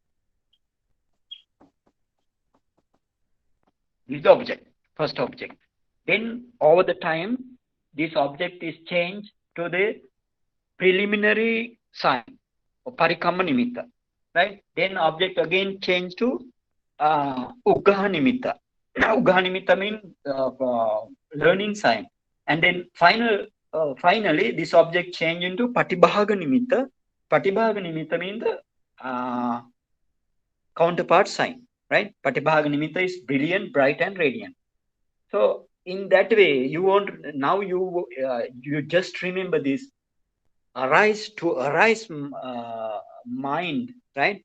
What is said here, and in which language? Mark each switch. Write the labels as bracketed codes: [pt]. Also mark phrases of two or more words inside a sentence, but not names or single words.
[en] This is the object, first object. Then over the time, this object is changed to the preliminary sign, or [pi] parikamma nimitta, [en] right? Then object again changed to [pi] uggaha nimitta. Uggaha nimitta [en] means learning sign. And then finally, this object changed into [pi] patibhaga nimitta. Patibhaga nimitta [en] means the counterpart sign, right? [pi] Patibhaga nimitta [en] is brilliant, bright, and radiant. So in that way, you just remember this arise mind, right?